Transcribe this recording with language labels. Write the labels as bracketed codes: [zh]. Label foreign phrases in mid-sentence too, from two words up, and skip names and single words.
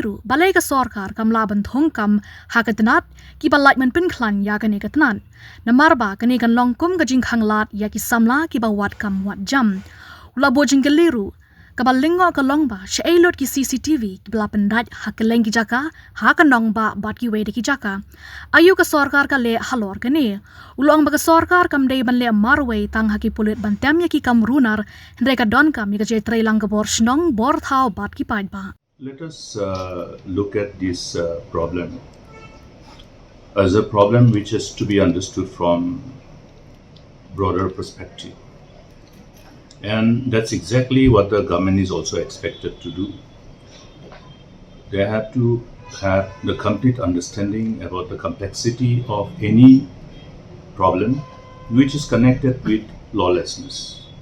[kha] ru balai ka sarkar kamla ban thongkam ha katanat ki balai man pin khlan ya ka ne katanat namarba kane kan long kum gajing khanglat ya ki samla ki ba wat kam wat jam Ulabo jinggeliru kabalingo kalongba Shaei lot ki Cctv ki belapan daj hakeleng ki jaka hakanong ba bat ki wede ki jaka ayu ka sarkar ka le halor kane ulong ba ka sarkar kam dei ban le marway tang haki pulit ban tem ya ki kam runar hendai ka don kam ya ka je trailang ka bor snong bor thao bat ki pad ba. [en] Let us look at this problem as a problem which is to be understood from broader perspective. And that's exactly what the government is also expected to do. They have to have the complete understanding about the complexity of any problem which is connected with lawlessness.